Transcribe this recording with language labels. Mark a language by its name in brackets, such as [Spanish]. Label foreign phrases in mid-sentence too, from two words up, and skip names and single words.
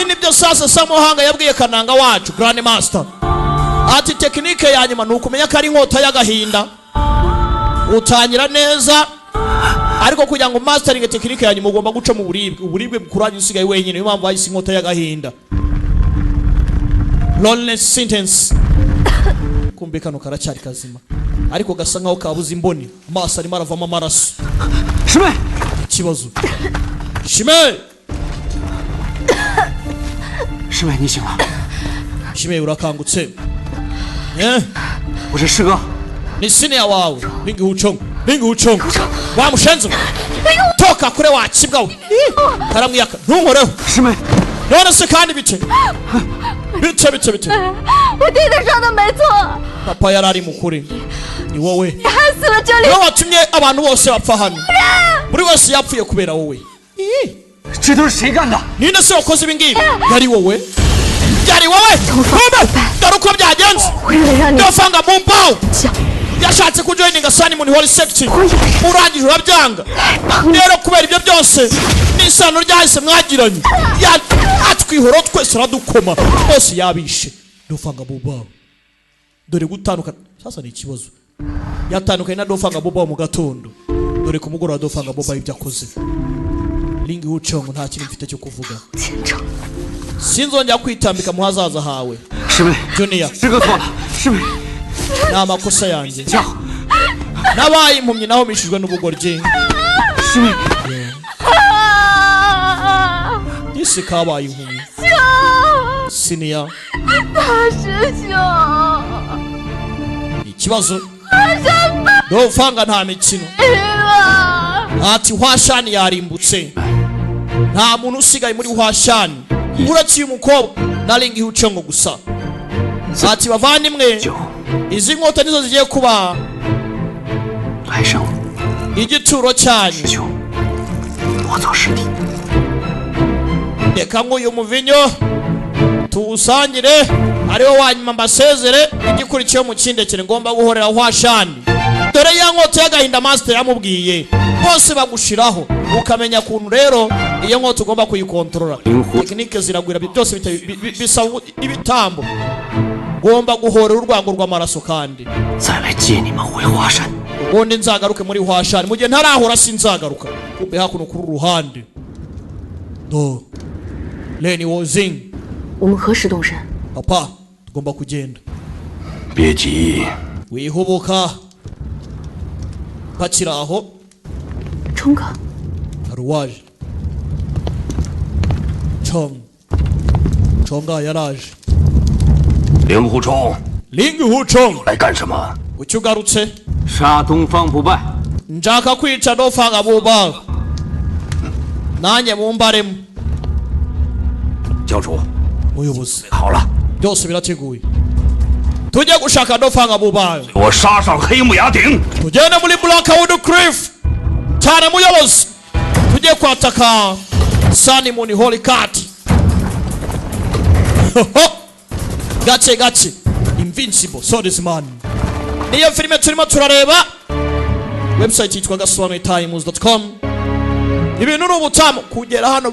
[Kinyarwanda] ni byo sasa Samuhanga yabwiye Kananga wacu Grand Master ati tekinike ya nyuma nukumenya ko ari inkota y'agahinda utangira neza ariko kugira ngo mastering tekinike ya nyuma ugomba guca mu uburibwe bukuranye usigaye wenyine niyo mpamvu bahise inkota y'agahinda [English] loneliness sentence [Kinyarwanda] kumbe kano karacyari kazima ariko gasa nkaho kabuze imboni amaso arimo aravamo amaraso [Chinese] 师妹， [Kinyarwanda] ikibazo Shime [Chinese] 师妹，你醒了， [Kinyarwanda] Shime urakangutse [Chinese] 我是师哥。 [Kinyarwanda] ni senior wawe Linguchong wamushenze toka kure wakibwa we karamwiyaka ntunkoreho [Chinese] 师妹， [Kinyarwanda] none se kandi bice [Chinese] 我听他说的没错， [Kinyarwanda] papa yarari mukuri ni wowe [Chinese] 你害死了这里 [Kinyarwanda] niwe watumye abantu bose bapfa hano buri wese yapfuye kubera wowe [Chinese] 这都是谁干的？ [Kinyarwanda] ninde se wakoze ibi ngibi yari wowe kumbe dore uko byagenze [Chinese] 为了让你 [Kinyarwanda] ndofanga mu mbaho [Chinese] 想 [Kinyarwanda] yashatse kujoininga sani muri holy sect urangije urabyanga rero kubera ibyo byose n'isano ryahise mwagiranye atwihoro twese aradukoma bose yabishe ndofanga mu mbaho dore gutandukana sasa ni ikibazo yatandukanye na ndofanga mu mbaho mu gatondo dore ku mugoroba ndofanga mu mbaho ibyo akoze Linguchong nta kintu mfite cyo kuvuga [Chinese] 虔诚， [Kinyarwanda] sinzongera kwitambika mu hazaza hawe [Chinese] 师妹， [Kinyarwanda] Junior [Chinese] 师哥错了，师妹， [Kinyarwanda] ni amakosa yanjye [Chinese] 叫 [Kinyarwanda] nabaye impumyi naho mishijwe n'ubugoryi [Chinese] 师妹， [Kinyarwanda] isi kabaye impumyi senior [Chinese] 大师兄， [Kinyarwanda] ikibazo ndofanga nta mikino ati Hwashani yarimbutse nta muntu usigaye muri Hwashani uretse uyu mukobwa na Linguchong gusa ati bavandimwe izi nkota nizo zigiye kuba [Chinese] 来生， [Kinyarwanda] igituro [Chinese] 师 [Kinyarwanda] cyanyu [Chinese] 兄，我做师弟。 [Kinyarwanda] reka nk'uyu muvinyo tuwusangire ariwo wanyuma mbasezere igikurikiyeho mu kindekere ngomba guhorera Hwashani dore ya nkota y'agahinda master yamubwiye bose bagushiraho ukamenya kuntu rero iyo nkota ugomba kuyikontorora tekinike ziragwira byose bisaba ibitambo ngomba guhorera urwango rw'amaraso kandi [Chinese] 再来接你们回华山。 [Kinyarwanda] ubundi nzagaruke muri hwashani mu gihe ntarahora sinzagaruka kumbe hakuno kuri uruhande do Leni Wozing [Chinese] 我们何时动身？ [Kinyarwanda] papa tugomba kugenda [Chinese] 别急， [Kinyarwanda] wihubuka bakiri aho [Chinese] 冲哥， [Kinyarwanda] hari uwaje Chonga yaraje [Chinese] 令狐冲 [Kinyarwanda] Ling Huchong [Chinese] 来干什么？ [Kinyarwanda] kuki ugarutse [Chinese] 杀东方不败， [Kinyarwanda] njaka kwica dofanga buba nanjye mumbaremo [Chinese] 教主， [Kinyarwanda] muyobozi [Chinese] 好了， [Kinyarwanda] byose birateguye tujye gushaka dofanga buba [Chinese] 我杀上黑木崖顶。 [Kinyarwanda] tugende muri Blackwood Cliff cyane muyobozi tujye kwataka Sunny Moon Holy Cat gace Invincible Swordsman niyo filime turimo turareba website yitwa gasobanuye-times.com ibintu n'ubutamu kugera hano